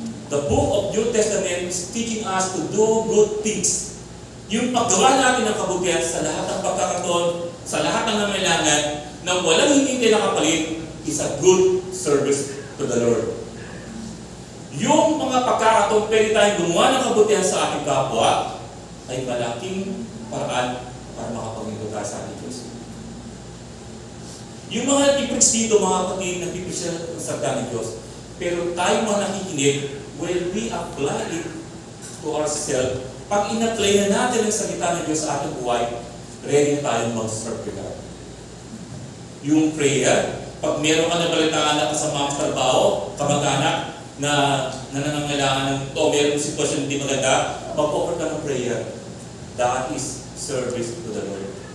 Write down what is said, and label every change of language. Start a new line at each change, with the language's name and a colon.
English: The book of New Testament is teaching us to do good things.
Filipino: Yung paggawa natin ng kabutihan sa lahat ng pagkakataon, sa lahat ng nangailangan, na walang hindi nakapalit,
English: is a good service to the Lord.
Filipino: Yung mga pagkakataon pwede tayong gumawa ng kabutihan sa ating kapwa, ay malaking paraan para makapaglingkod tayo sa ating Diyos. Yung mga nagpipreach dito, mga kapatid, nagpipreach ng salita ng Diyos, pero tayo mga nakikinig,
English: will we apply it to ourselves?
Filipino: Pag in-apply na natin ang salita ng Diyos sa ating buhay, ready na tayong mag-serve to God. Yung prayer, pag meron ka na balitaan na kasama ang trabaho, kamag-anak, na nangangailangan ng meron sitwasyon hindi maganda, mag-offer ka ng prayer.
English: That is service to the Lord.